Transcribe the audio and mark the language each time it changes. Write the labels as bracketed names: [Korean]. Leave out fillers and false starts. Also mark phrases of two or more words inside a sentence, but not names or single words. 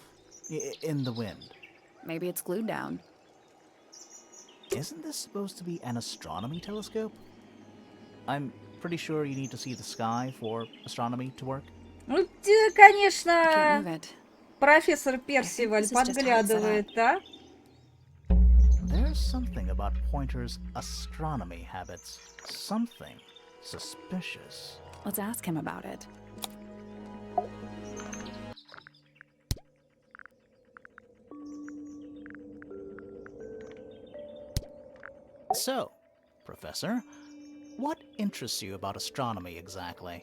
[English] In the wind? Maybe it's glued down. Isn't this supposed to be an astronomy telescope? I'm pretty sure you need to see the sky for astronomy to work. [Russian] Ну, [English] I [Russian] конечно, [English] can't move it. [Russian] профессор Персиваль [English] this is just [Russian] подглядывает, да? [English] There's something about Pointer's astronomy habits. Something suspicious. Let's ask him about it. So, Professor, what interests you about astronomy exactly?